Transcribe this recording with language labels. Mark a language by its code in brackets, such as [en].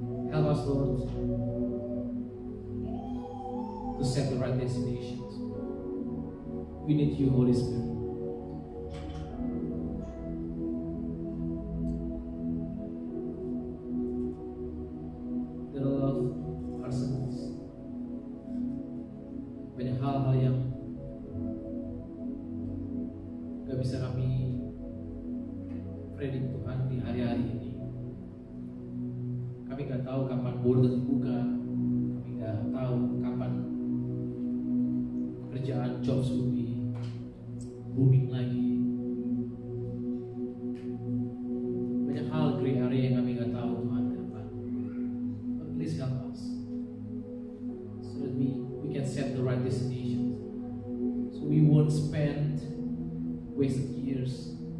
[en] Help us, Lord, to set the right destinations. We need you, Holy Spirit. There are a lot of arsenals. [id] Banyak hal-hal yang gak bisa kami predik Tuhan di hari-hari ini. Kami gak tahu kapan border terbuka. Kami gak tahu kapan pekerjaan [en] jobs will be booming [id] lagi. Banyak hal gray area yang kami gak tahu Tuhan ke depan. [en] But please help us so that we can set the right destinations. So we won't spend wasted years.